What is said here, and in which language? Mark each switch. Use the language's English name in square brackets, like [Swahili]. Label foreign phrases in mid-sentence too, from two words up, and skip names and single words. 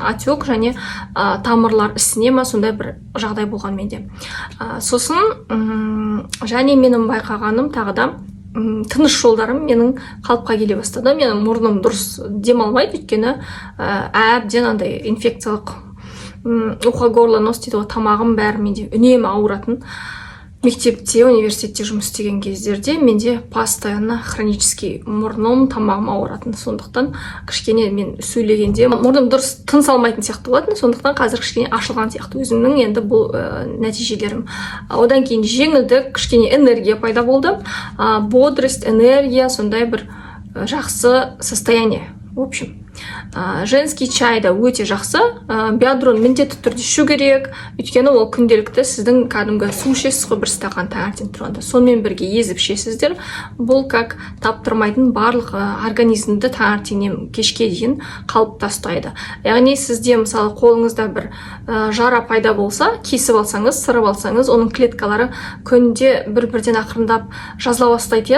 [Kazakh] Отек және тамырлар ісіне ма, сондай бір жағдай болған менде. Сосын және менің байқағаным тағы да тыныс жолдарым менің қалыпқа келе бастады. Менің мұрным дұрыс демалмайды, өйткені әбден андай инфекциялық [Russian] ухо-горло нос [Kazakh] дейді ғой, тамағым бәрі менде үнемі ауыратын. Мектепте, университетте жұмыс істеген кездерде менде [Russian] постоянно хронический [Kazakh] мұрным, тамағым ауыратын. Сондықтан кішкене мен сөйлегенде мұрным дұрыс тыныс алмайтын сияқты болатын. Сондықтан қазір кішкене ашылған сияқты өзімнің енді бұл нәтижелерім. Одан кейін жеңілдік, кішкене энергия пайда болды. [Russian] Бодрость, энергия, [Kazakh] сондай бір жақсы состояние. [Russian] В общем, женский чай [Kazakh] да өте жақсы. Биадрон міндетті түрде ішу керек, өйткені ол күнделікті сіздің кәдімгі су ішесіз ғой, бір стақан таңертең тұрғанда. Сонымен бірге езіп ішесіздер. Бұл как таптырмайтын барлық организмді таңертеңнен кешке дейін қалыпта ұстайды. Яғни сізде мысалы қолыңызда бір жара пайда болса, кесіп алсаңыз, сырып алсаңыз, оның клеткалары күнде бір-бірден ақырындап жазыла бастайды.